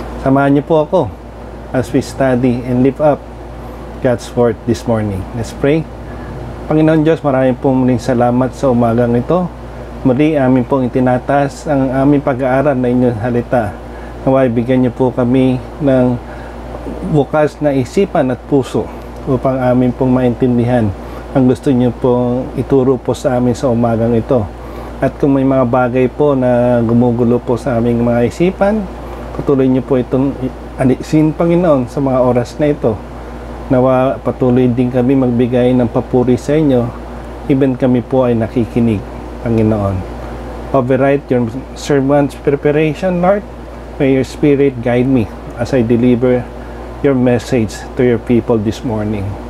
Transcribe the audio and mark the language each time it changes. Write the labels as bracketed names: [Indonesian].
[Filipino] Samahan niyo po ako [English] as we study and lift up God's Word this morning. Let's pray. [Filipino] Panginoon Diyos, maraming po muling salamat sa umagang ito. Muli amin pong itinatas ang aming pag-aaral na inyong halita. Naway bigyan niyo po kami ng bukas na isipan at puso upang amin pong maintindihan ang gusto niyo pong ituro po sa amin sa umagang ito. At kung may mga bagay po na gumugulo po sa aming mga isipan, patuloy niyo po itong alisin, Panginoon, sa mga oras na ito. Nawa patuloy din kami magbigay ng papuri sa inyo, even kami po ay nakikinig, Panginoon. [English] Override your servant's preparation, Lord. May your Spirit guide me as I deliver your message to your people this morning.